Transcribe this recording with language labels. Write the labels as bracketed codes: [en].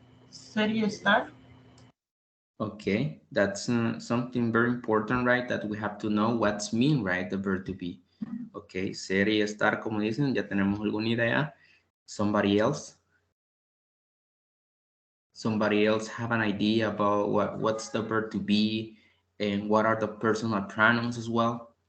[es] Ser y estar. [en] Okay, that's something very important, right? That we have to know what's mean, right? The verb to be. [es] Okay, ser y estar, como dicen, ya tenemos alguna idea. [en] Somebody else? Somebody else have an idea about what's the verb to be and what are the personal pronouns as well?